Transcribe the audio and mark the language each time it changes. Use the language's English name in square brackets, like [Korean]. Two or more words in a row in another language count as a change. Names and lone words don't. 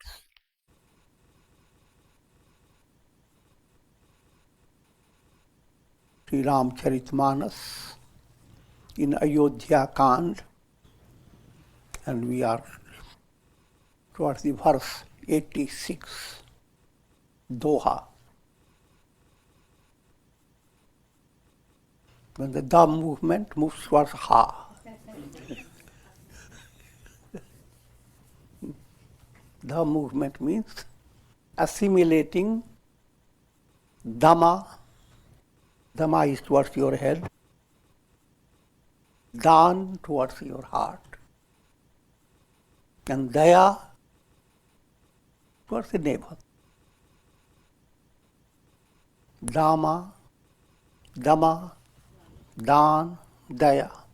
[English] Shri Ramcharitmanas in Ayodhya Kanda, and we are towards the verse 86, Doha. When the Da movement moves towards Ha. Da movement means assimilating Dhamma. Dhamma is towards your head. Dan towards your heart. And Daya towards the neighbor. Dhamma, Dhamma, Dan, Daya.